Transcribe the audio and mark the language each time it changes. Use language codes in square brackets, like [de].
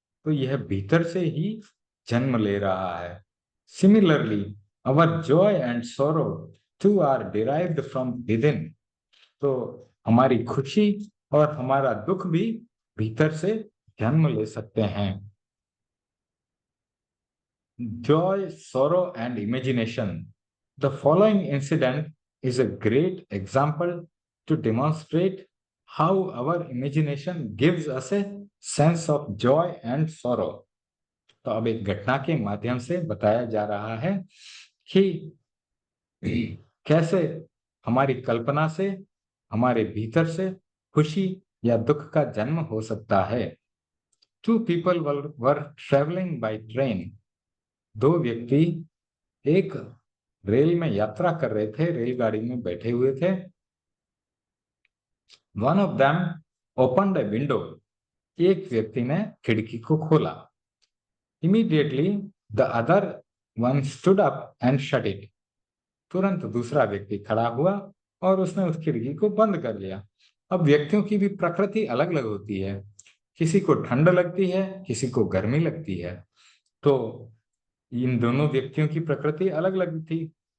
[hi] तो यह भीतर से ही जन्म ले रहा है। [en] Similarly our joy and sorrow too are derived from within. [hi] तो हमारी खुशी और हमारा दुख भी भीतर से जन्म ले सकते हैं। [en] Joy, sorrow, and imagination. The following incident is a great example to demonstrate how our imagination gives us a sense of joy and sorrow. [hi] तो अब एक घटना के माध्यम से बताया जा रहा है कि कैसे हमारी कल्पना से हमारे भीतर से खुशी या दुख का जन्म हो सकता है। [en] Two people were traveling by train. [hi] दो व्यक्ति एक रेल में यात्रा कर रहे थे, रेलगाड़ी में बैठे हुए थे। [en] One of them opened a window. [hi] एक व्यक्ति ने खिड़की को खोला। [en] Immediately the other one stood up and shut it. [hi] तुरंत दूसरा व्यक्ति खड़ा हुआ और उसने उस खिड़की को बंद कर लिया। अब व्यक्तियों की भी प्रकृति अलग अलग होती है, किसी को ठंड लगती है, किसी को गर्मी लगती है। तो इन दोनों व्यक्तियों की प्रकृति अलग अलग थी।